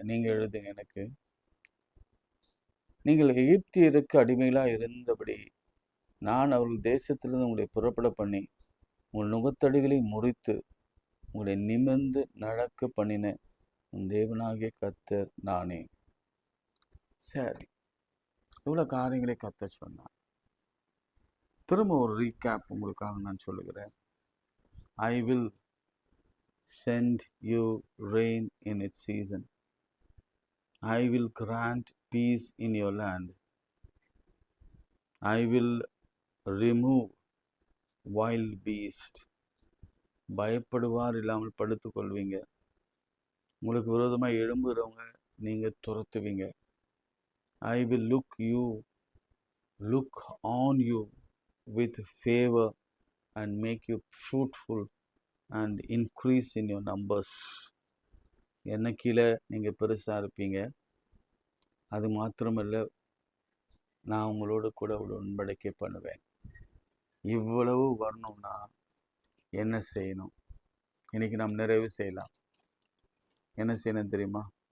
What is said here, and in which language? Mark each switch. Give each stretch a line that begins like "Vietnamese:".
Tamil: நீங்க எழுதுங்க எனக்கு. நீங்கள் எகிப்தியருக்கு அடிமைகளா இருந்தபடி நான் அவர்கள் தேசத்திலிருந்து உங்களை புறப்பட பண்ணி உங்கள் நுகத்தடிகளை முறித்து உங்களை நிமிர்ந்து நடக்க பண்ணின உன் தேவனாகிய கர்த்தர் நானே. சரி, இவ்வளோ காரியங்களை கர்த்தர் சொன்னார். திரும்ப ஒரு ரீகேப் உங்களுக்காக நான் சொல்லுகிறேன்.
English: I will send you rain in its season. I will grant peace in your land. I will remove wild beast.
Tamil: பயப்படுவார் இல்லாமல் படுத்துக் கொள்வீங்க. உங்களுக்கு விரோதமாக எழும்புகிறவங்க நீங்கள் துரத்துவீங்க.
English: I will look on you with favor and make you fruitful and increase in your numbers.
Tamil: என்ன கீழே நீங்கள் பெருசாக இருப்பீங்க. அது மாத்திரமல்ல, நான் உங்களோட கூட உடன்படிக்கை பண்ணுவேன். இவ்வளவு வரணும்னா என்ன செய்யணும்? இன்னைக்கு நாம் நிறைவு செய்யலாம். என்ன செய்யணும் தெரியுமா?